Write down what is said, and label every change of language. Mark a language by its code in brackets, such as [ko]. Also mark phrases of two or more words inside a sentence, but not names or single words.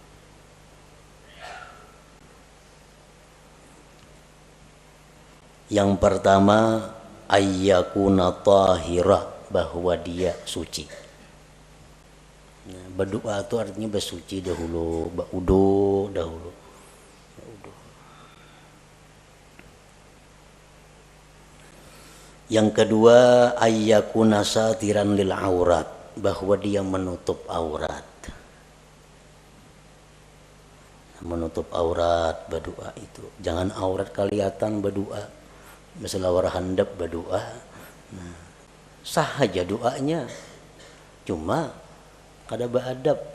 [id] Yang pertama, [ar] أن يكون طاهرا, [id] bahwa dia suci. Nah, berdoa itu artinya bersuci dahulu, berudu dahulu. Yang kedua, [ar] أن يكون ساترا للعورة, [id] bahwa dia menutup aurat. Menutup aurat berdoa itu. Jangan aurat kelihatan berdoa. Masalah handap berdoa, nah, sah aja doanya, cuma kada beradab.